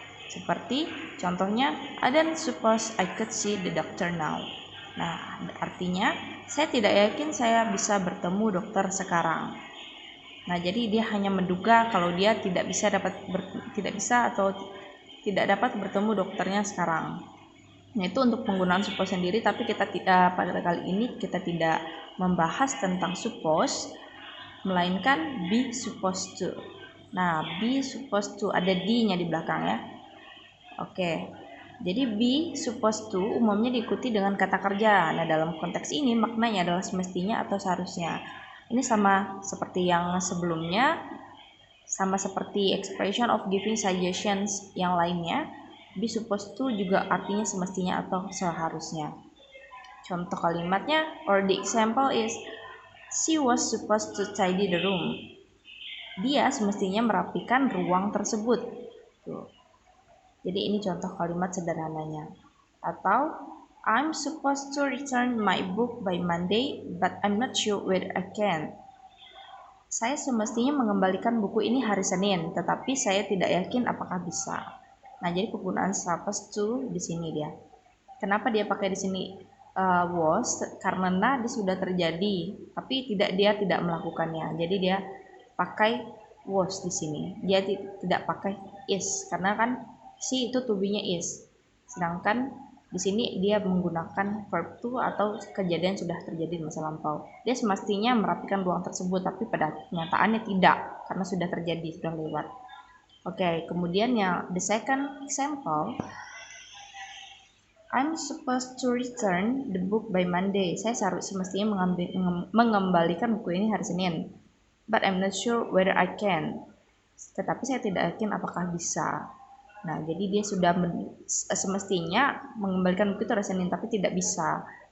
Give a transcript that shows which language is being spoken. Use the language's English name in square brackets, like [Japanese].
[Indonesian] Seperti contohnya, [English] I don't suppose I could see the doctor now. [Indonesian] Nah, artinya saya tidak yakin saya bisa bertemu dokter sekarang. Nah, jadi dia hanya menduga kalau dia tidak bisa atau tidak dapat bertemu dokternya sekarang. Nah, itu untuk penggunaan suppose sendiri, tapi pada kali ini kita tidak membahas tentang suppose, melainkan be supposed to. Nah, be supposed to ada D-nya di belakang ya. Oke, jadi be supposed to umumnya diikuti dengan kata kerja. Nah, dalam konteks ini maknanya adalah semestinya atau seharusnya. Ini sama seperti yang sebelumnya, sama seperti [English] expression of giving suggestions [Indonesian] yang lainnya. Be supposed to juga artinya semestinya atau seharusnya. Contoh kalimatnya, [English] or the example is, she was supposed to tidy the room. [Indonesian] Dia semestinya merapikan ruang tersebut. Tuh. Jadi ini contoh kalimat sederhananya. Atau [English] I'm supposed to return my book by Monday, but I'm not sure whether I can. [Indonesian] Saya semestinya mengembalikan buku ini hari Senin, tetapi saya tidak yakin apakah bisa. Nah, jadi penggunaan supposed to di sini dia. Kenapa dia pakai di sini was? Karena dia sudah terjadi, tapi dia tidak melakukannya. Jadi dia pakai was di sini. Dia tidak pakai is, karena kan si itu to be-nya is. Sedangkan di sini dia menggunakan verb to atau kejadian sudah terjadi di masa lampau. Dia semestinya merapikan ruang tersebut, tapi pada kenyataannya tidak, karena sudah terjadi, sudah lewat. Oke, kemudian yang [English] the second example, I'm supposed to return the book by Monday. [Indonesian] Saya semestinya mengembalikan buku ini hari Senin. [English] But I'm not sure whether I can. [Indonesian] Tetapi saya tidak yakin apakah bisa. Nah, jadi dia sudah semestinya mengembalikan buku itu hari Senin, tapi tidak bisa.